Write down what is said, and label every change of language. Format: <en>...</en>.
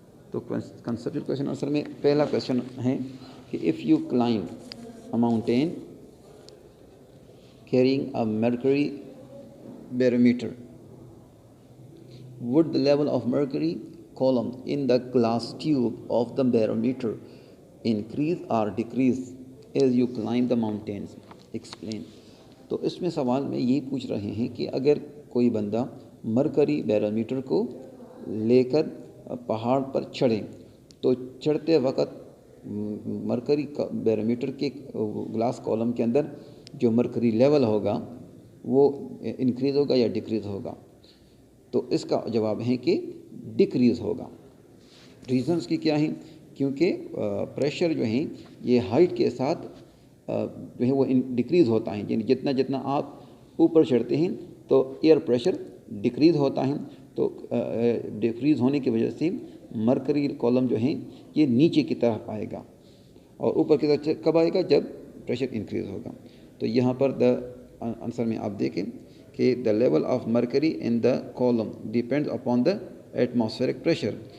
<ur>تو conceptual question answer میں پہلا کویشچن ہے کہ</ur> <en>If you climb a mountain carrying a mercury barometer would the level of mercury column in the glass tube of the barometer increase or decrease as you climb the mountains? Explain.</en> <ur>تو اس میں سوال میں یہ پوچھ رہے ہیں کہ اگر کوئی بندہ مرکری بیرومیٹر کو لے کر پہاڑ پر چڑھے تو چڑھتے وقت مرکری بیرومیٹر کے گلاس کالم کے اندر جو مرکری لیول ہوگا وہ انکریز ہوگا یا ڈکریز ہوگا؟ تو اس کا جواب ہے کہ ڈکریز ہوگا. ریزنس کی کیا ہیں؟ کیونکہ پریشر جو ہیں یہ ہائٹ کے ساتھ جو ہے وہ ڈکریز ہوتا ہے، یعنی جتنا آپ اوپر چڑھتے ہیں تو ایئر پریشر ڈکریز ہوتا ہے. تو ڈکریز ہونے کی وجہ سے مرکری کالم جو ہیں یہ نیچے کی طرف آئے گا، اور اوپر کی طرف کب آئے گا؟ جب پریشر انکریز ہوگا. تو یہاں پر آنسر میں آپ دیکھیں کہ</ur> <en>the level of mercury in the column depends upon the atmospheric pressure.</en>